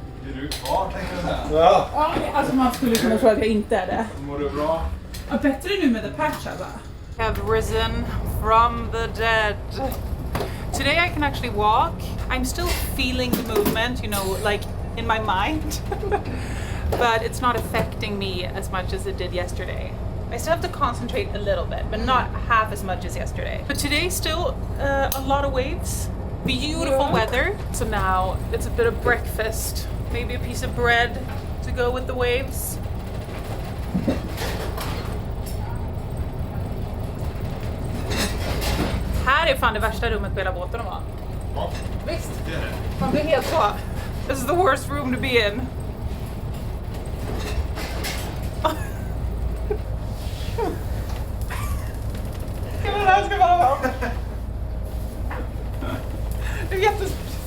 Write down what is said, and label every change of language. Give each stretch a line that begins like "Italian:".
Swedish: Är du kvar, tänkte jag säga? Ja. Ja, alltså man skulle kunna tro att jag inte är det. Mår du bra? Ja, bättre nu med
English: the patch
Swedish: alltså.
English: Have risen from the dead. Today I can actually walk. I'm still feeling the movement, you know, like in my mind. But it's not affecting me as much as it did yesterday. I still have to concentrate a little bit, but not half as much as yesterday. But today still a lot of waves. Beautiful weather. So now it's a bit of breakfast. Maybe a piece of bread to go with the waves.
Swedish: Här är fan det värsta rummet på hela båten att vara. Ja, Visst? det är det. Man blir helt så.
English: This is the worst room to be in.
Swedish: Ska vara med om. Det är jättespännande.